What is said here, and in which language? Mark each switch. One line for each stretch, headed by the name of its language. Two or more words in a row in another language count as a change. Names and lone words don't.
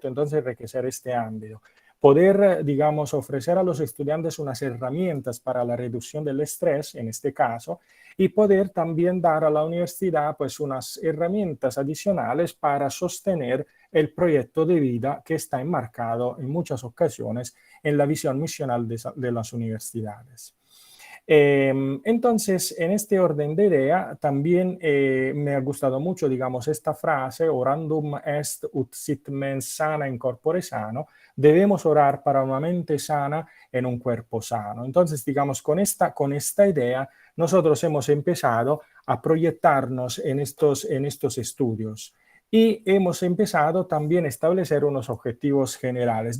Spanish: Entonces, enriquecer este ámbito. Poder, digamos, ofrecer a los estudiantes unas herramientas para la reducción del estrés, en este caso, y poder también dar a la universidad pues unas herramientas adicionales para sostener el proyecto de vida que está enmarcado en muchas ocasiones en la visión misional de las universidades. Entonces, en este orden de idea, también me ha gustado mucho, digamos, esta frase,
Latin: orandum est ut sit mens sana in corpore sano,
Spanish: debemos orar para una mente sana en un cuerpo sano. Entonces, digamos, con esta idea, nosotros hemos empezado a proyectarnos en estos estudios. Y hemos empezado también a establecer unos objetivos generales.